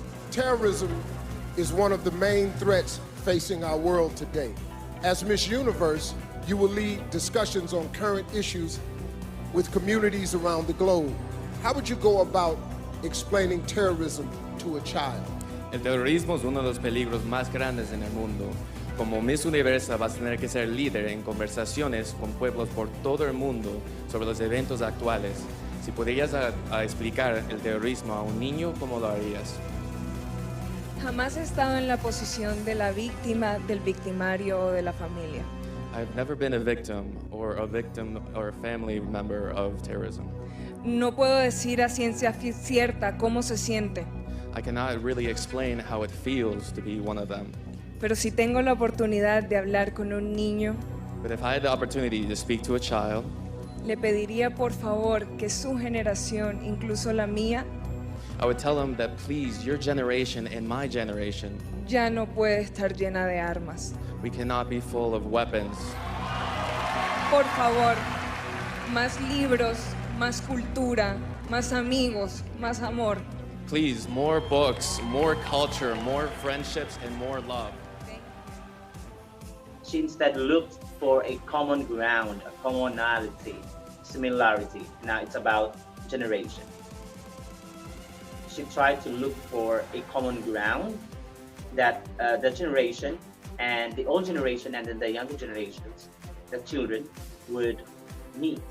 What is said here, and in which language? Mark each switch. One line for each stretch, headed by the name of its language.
English: Terrorism is one of the main threats facing our world today. As Miss Universe, you will lead discussions on current issues with communities around the globe. How would you go about explaining terrorism to a child?
Spanish: El terrorismo es uno de los peligros más grandes en el mundo. Como Miss Universa vas a tener que ser líder en conversaciones con pueblos por todo el mundo sobre los eventos actuales. Si podrías a explicar el terrorismo a un niño, ¿cómo lo harías? Jamás he estado en la posición de la víctima, del victimario o de la familia.
English: I've never been a victim or a family member of terrorism.
Spanish: No puedo decir a ciencia cierta cómo se siente,
English: I cannot really explain how it feels to be one of them.
Spanish: pero si tengo la oportunidad de hablar con un niño,
English: But if I had the opportunity to speak to a child,
Spanish: le pediría por favor que su generación, incluso la mía,
English: I would tell them that please, your generation and my generation,
Spanish: ya no puede estar llena de armas.
English: we cannot be full of weapons.
Spanish: Por favor, más libros, más cultura, más amigos, más amor.
English: Please, more books, more culture, more friendships, and more love. She instead looked for a common ground, a commonality, similarity. Now it's about generation. She tried to look for a common ground that the generation and the old generation and then the younger generations, the children, would meet.